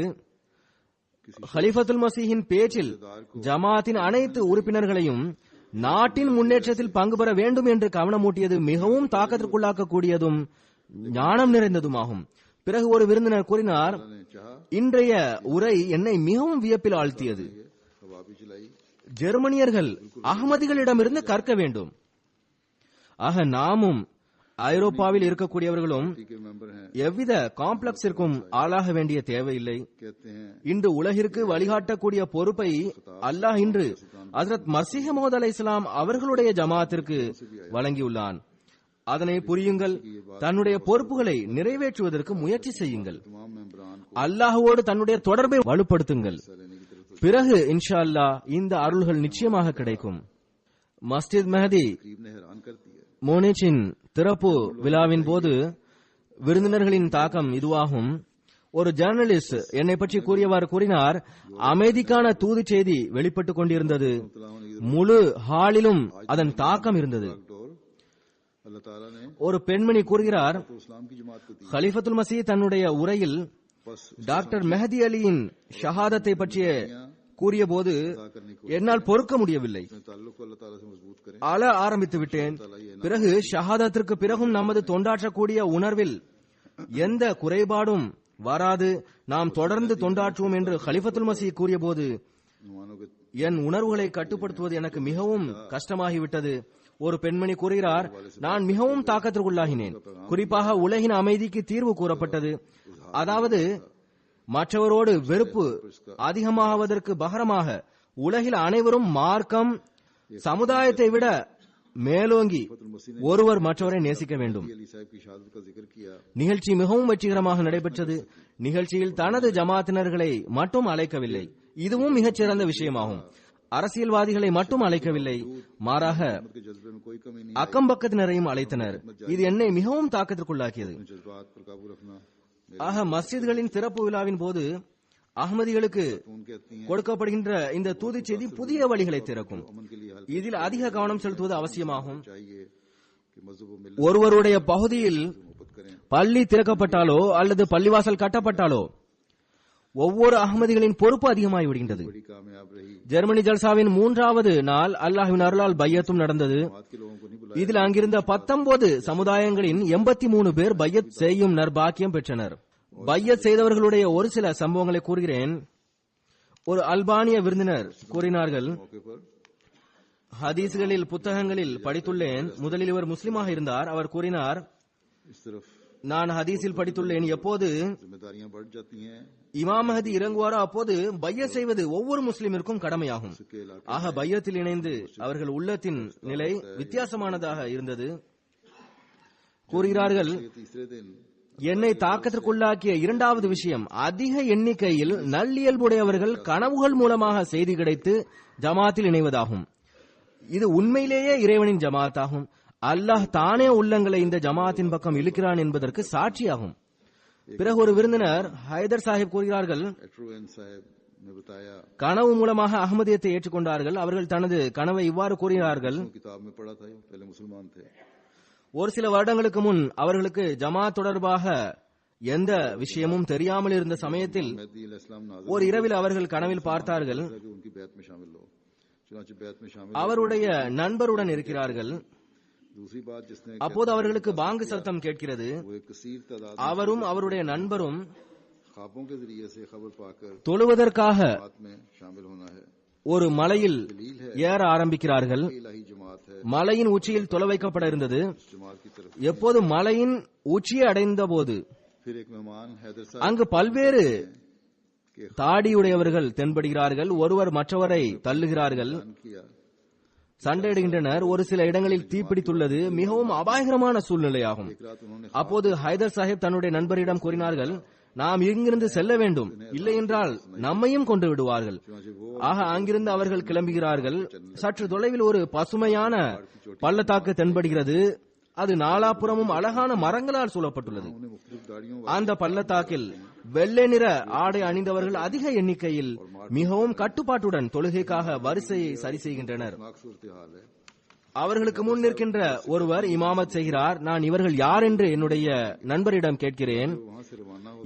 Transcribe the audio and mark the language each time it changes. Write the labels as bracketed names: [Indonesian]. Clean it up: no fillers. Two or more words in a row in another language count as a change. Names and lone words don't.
[Tamil] ஹலிஃபத்துல் மசீஹின் பேச்சில் ஜமாத்தின் அனைத்து உறுப்பினர்களையும் நாட்டின் முன்னேற்றத்தில் பங்கு பெற வேண்டும் என்று கவனமூட்டியது மிகவும் தாக்கத்திற்குள்ளாக்கக்கூடியதும் ஞானம் நிறைந்ததுமாகும். பிறகு ஒரு விருந்தினர் கூறினார், இன்றைய உரை என்னை மிகவும் வியப்பில் ஆழ்த்தியது. ஜெர்மனியர்கள் அகமதிகளிடமிருந்து கற்க வேண்டும். ஆக நாமும் ஐரோப்பாவில் இருக்கக்கூடியவர்களும் [Urdu] کے ممبر ہیں, [Tamil] எவ்வித காம்ப்ளெக்ஸிற்கும் ஆளாக வேண்டிய தேவையில்லை. [Urdu] کہتے ہیں [Tamil] இன்று உலகிற்கு வழிகாட்டக்கூடிய பொறுப்பை அல்லாஹ் இன்று ஹஜ்ரத் மஸீஹ் மவ்ஊத் அலைஹிஸ்ஸலாம் அவர்களுடைய ஜமாத்திற்கு வழங்கியுள்ளான். அதனை புரியுங்கள், தன்னுடைய பொறுப்புகளை நிறைவேற்றுவதற்கு முயற்சி செய்யுங்கள். [Urdu] تمام ممبران کو [Tamil] அல்லாஹ்வோடு தன்னுடைய தொடர்பை வலுப்படுத்துங்கள். [Urdu] حصہ لینے کی طرف [Tamil] பிறகு [Arabic] إن شاء الله [Tamil] இந்த அருள்கள் நிச்சயமாக கிடைக்கும். மஸ்ஜித் மெஹதி [Urdu] تقریب نے حیران کر دیا. [Tamil] மோனிச்சின் திறப்பு விழாவின் போது விருந்தினர்களின் தாக்கம் இதுவாகும். ஒரு ஜேர்னலிஸ்ட் என்னை பற்றி கூறியவாறு கூறினார், அமைதிக்கான தூது செய்தி வெளிப்பட்டுக் கொண்டிருந்தது. முழு ஹாலிலும் அதன் தாக்கம் இருந்தது. [Urdu] ڈور اللہ تعالیٰ نے [Tamil] ஒரு பெண்மணி கூறுகிறார், [Urdu] تو اسلام کی جماعت کو دی, [Tamil] खलीफतुल मसीह தன்னுடைய உரையில் [Urdu] बस [Tamil] டாக்டர் மெஹதி அலியின் ஷஹாதத்தை பற்றிய கூறிய போது என்னால் பொறுக்க முடியவில்லை. [Urdu] اپنے تعلق کو اللہ تعالیٰ سے مضبوط کریں. [Tamil] அழ ஆரம்பித்து விட்டேன். பிறகு ஷஹாதத்திற்கு பிறகும் நமது தொண்டாற்றக்கூடிய உணர்வில் எந்த குறைபாடும் வராது, நாம் தொடர்ந்து தொண்டாற்றுவோம் என்று கலிஃபத்துல் மஸீஹ் கூறிய போது [Urdu] مہمانوں کے [Tamil] என் உணர்வுகளை கட்டுப்படுத்துவது எனக்கு மிகவும் கஷ்டமாகிவிட்டது. ஒரு பெண்மணி கூறுகிறார், நான் மிகவும் தாக்கத்திற்குள்ளாகினேன். குறிப்பாக உலகின் அமைதிக்கு தீர்வு கூறப்பட்டது. அதாவது மற்றவரோடு வெறுப்பு அதிகமாவதற்கு பகரமாக உலகில் அனைவரும் மார்க்கம் சமுதாயத்தை விட மேலோங்கி ஒருவர் மற்றவரை நேசிக்க வேண்டும். [Urdu] علی صاحب کی شہادت کا ذکر کیا. [Tamil] நிகழ்ச்சி மிகவும் வெற்றிகரமாக நடைபெற்றது. நிகழ்ச்சியில் தனது ஜமாத்தினர்களை மட்டும் அழைக்கவில்லை, இதுவும் மிகச்சிறந்த விஷயமாகும். அரசியல்வாதிகளை மட்டும் அழைக்கவில்லை, மாறாக [Urdu] کے جذبے میں کوئی کمی نہیں, [Tamil] அக்கம்பக்கத்தினரையும் அழைத்தனர். இது என்னை மிகவும் தாக்கத்திற்குள்ளாக்கியது. [Urdu] جذبات پر قابو رکھنا. [Tamil] ஆக மஸ்ஜித்களின் திறப்பு விழாவின் போது அகமதிகளுக்கு [Urdu] ان کہتی ہیں [Tamil] கொடுக்கப்படுகின்ற இந்த தூது செய்தி புதிய வழிகளை திறக்கும். [Urdu] امن کے لیے حل [Tamil] இதில் அதிக கவனம் செலுத்துவது அவசியமாகும். [Urdu] چاہیے کہ مذہب و ملت [Tamil] ஒருவருடைய பகுதியில் [Urdu] محبت کریں. [Tamil] பள்ளி திறக்கப்பட்டாலோ அல்லது பள்ளிவாசல் கட்டப்பட்டாலோ ஒவ்வொரு அகமதிகளின் பொறுப்பு அதிகமாகி விடுகின்றது. [Urdu] بڑی کامیاب رہی. [Tamil] ஜெர்மனி ஜல்சாவின் 3வது நாள் அல்லாஹ்வின் அருளால் பையத்தும் நடந்தது. [Urdu] بات کے لوگوں کو نہیں بلایا. [Tamil] இதில் அங்கிருந்த 19 சமுதாயங்களின் 83 பேர் பையத் செய்யும் நற்பாக்கியம் பெற்றனர். பையத் செய்தவர்களுடைய ஒரு சில சம்பவங்களை கூறுகிறேன். ஒரு அல்பானிய விருந்தினர் கூறினார்கள், [Urdu] موقع پر [Tamil] ஹதீஸ்களில் புத்தகங்களில் படித்துள்ளேன். முதலில் இவர் முஸ்லிமாக இருந்தார். அவர் கூறினார், [Urdu] اس طرف [Tamil] நான் ஹதீஸில் படித்துள்ளேன், எப்போது [Urdu] ذمہ داریاں بڑھ جاتی ہیں, [Tamil] இமாம் மஹதி இறங்குவாரோ அப்போது பையத் செய்வது ஒவ்வொரு முஸ்லிமிற்கும் கடமையாகும். [Urdu] اس کے علاقے [Tamil] ஆக பையத்தில் இணைந்து அவர்கள் உள்ளத்தின் நிலை வித்தியாசமானதாக இருந்தது. கூறுகிறார்கள், [Urdu] کے تیسرے دن [Tamil] என்னை தாக்கத்திற்குள்ளாக்கிய இரண்டாவது விஷயம், அதிக எண்ணிக்கையில் நல்லியல்புடையவர்கள் கனவுகள் மூலமாக செய்தி கிடைத்து ஜமாத்தில் இணைவதாகும். இது உண்மையிலேயே இறைவனின் ஜமாத்தாகும். அல்லாஹ் தானே உள்ளங்களை இந்த ஜமாத்தின் பக்கம் இழுக்கிறான் என்பதற்கு சாட்சியாகும். பிறகு ஒரு விருந்தினர் ஹைதர் சாஹிப் கூறுகிறார்கள், [Urdu] ایٹروین صاحب نے بتایا, [Tamil] கனவு மூலமாக அகமதியத்தை ஏற்றுக்கொண்டார்கள். அவர்கள் தனது கனவை இவ்வாறு கூறுகிறார்கள், [Urdu] کتاب میں پڑھا تھا، پہلے مسلمان تھے, [Tamil] ஒரு சில வருடங்களுக்கு முன் அவர்களுக்கு ஜமாத் தொடர்பாக எந்த விஷயமும் தெரியாமல் இருந்த சமயத்தில் [Urdu] مہدی علیہ السلام نازل [Tamil] ஒரு இரவில் அவர்கள் கனவில் பார்த்தார்கள், [Urdu] ہوا کہ ان کی بیعت میں شامل ہو. چنانچہ بیعت میں شامل [Tamil] அவருடைய நண்பருடன் இருக்கிறார்கள். [Urdu] دوسری بات جس نے [Tamil] அப்போது அவர்களுக்கு பாங்கு சத்தம் கேட்கிறது. [Urdu] وہ ایک کثیر تعداد [Tamil] அவரும் அவருடைய நண்பரும் [Urdu] خوابوں کے ذریعے سے خبر پا کر [Tamil] தொழுவதற்காக [Urdu] بات میں شامل ہونا ہے. [Tamil] ஒரு மலையில் ஏற ஆரம்பிக்கிறார்கள். [Urdu] الٰہی جماعت ہے, [Tamil] மலையின் உச்சியில் தொலை வைக்கப்பட இருந்தது. [Urdu] اس جماعت کی طرف [Tamil] எப்போது மலையின் உச்சியை அடைந்த போது [Urdu] پھر ایک مہمان حیدر صاحب [Tamil] அங்கு பல்வேறு தாடியுடையவர்கள் தென்படுகிறார்கள். ஒருவர் மற்றவரை தள்ளுகிறார்கள், [Urdu] نے کیا. [Tamil] சண்டையிடுகின்றனர். ஒரு சில இடங்களில் தீப்பிடித்துள்ளது. மிகவும் அபாயகரமான சூழ்நிலையாகும். [Urdu] ایک رات انہوں نے [Tamil] அப்போது ஹைதர் சாஹிப் தன்னுடைய நண்பரிடம் கூறினார்கள், நாம் இங்கிருந்து செல்ல வேண்டும், இல்லை என்றால் நம்மையும் கொண்டு விடுவார்கள். ஆக அங்கிருந்து அவர்கள் கிளம்புகிறார்கள். சற்று தொலைவில் ஒரு பசுமையான பள்ளத்தாக்கு தென்படுகிறது. அது நாலாபுறமும் அழகான மரங்களால் சூழப்பட்டுள்ளது. [Urdu] انہیں مختلف داڑھیوں [Tamil] அந்த பள்ளத்தாக்கில் வெள்ளை நிற ஆடை அணிந்தவர்கள் அதிக எண்ணிக்கையில் மிகவும் கட்டுப்பாட்டுடன் தொழுகைக்காக வரிசையை சரி செய்கின்றனர். [Urdu] والی صورت حال ہے. [Tamil] அவர்களுக்கு முன் நிற்கின்ற ஒருவர் இமாமத் செய்கிறார். நான் இவர்கள் யார் என்று என்னுடைய நண்பரிடம் கேட்கிறேன். [Urdu] وہاں سے روانہ ہو